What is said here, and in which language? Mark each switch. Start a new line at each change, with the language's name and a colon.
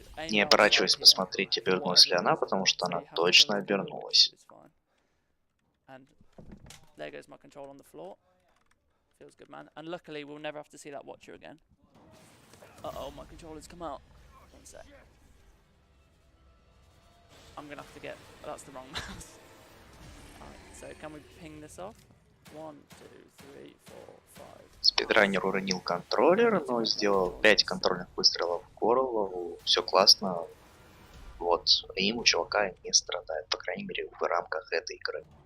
Russian: Не оборачиваясь, посмотреть, обернулась ли она, потому что она точно обернулась.
English: There goes my control on the floor. Feels good, man. And luckily, we'll never have to see that Watcher again. Uh-oh, my controller's come out. One sec. I'm gonna have to get... Oh, that's the wrong mouse. Alright, so can we ping this off? 1, 2, 3, 4, 5.
Russian: Спидранер уронил контроллер, но сделал 5 контрольных выстрелов в голову. Все классно. Вот, им у чувака не страдает, по крайней мере, в рамках этой игры.